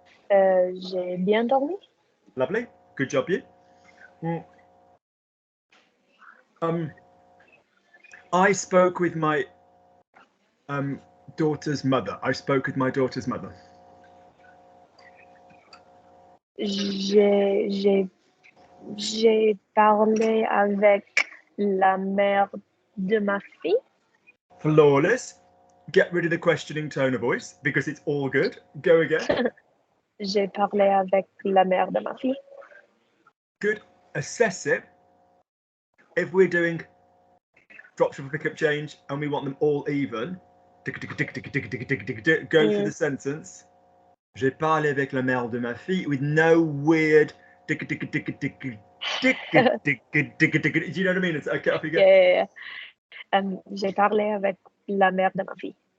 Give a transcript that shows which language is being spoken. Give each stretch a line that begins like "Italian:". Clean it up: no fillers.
French: J'ai bien dormi.
English: Lovely. Good job, you. I spoke with my daughter's mother. I spoke with my daughter's mother.
French: J'ai parlé avec la mère de ma fille.
English: Flawless. Get rid of the questioning tone of voice because it's all good. Go again.
French: J'ai parlé avec la mère de ma fille.
English: Good. Assess it. If we're doing drop, shuffle, pick up, change, and we want them all even, go through the sentence.
French: J'ai parlé avec la mère de ma fille
English: with no weird do you know what I mean? It's okay, off you go. Yeah.
French: J'ai parlé avec la mère de ma fille.